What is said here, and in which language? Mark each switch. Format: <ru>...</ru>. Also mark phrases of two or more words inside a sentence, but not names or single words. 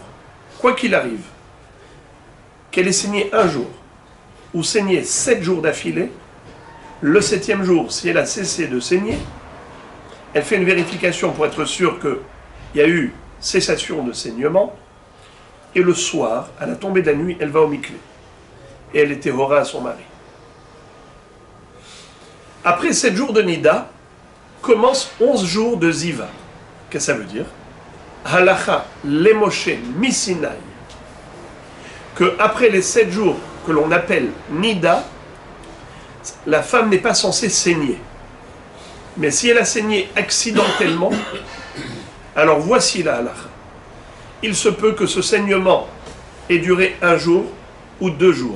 <fr>Quoi qu'il arrive, qu'elle ait saigné un jour ou saigné 7 jours d'affilée, le 7e jour, si elle a cessé de saigner, elle fait une vérification pour être sûre qu'il y a eu cessation de saignement, et le soir, à la tombée de la nuit, elle va au mikvé. Et elle était hora à son mari. Après 7 jours de Nida, commence 11 jours de Ziva. Qu'est-ce que ça veut dire?</fr> <he>הלכה למשה מסיני,</he> <fr>que après les 7 jours que l'on appelle Nida, la femme n'est pas censée saigner. Mais si elle a saigné accidentellement, alors voici la halacha. Il se peut que ce saignement ait duré 1 jour ou 2 jours.</fr>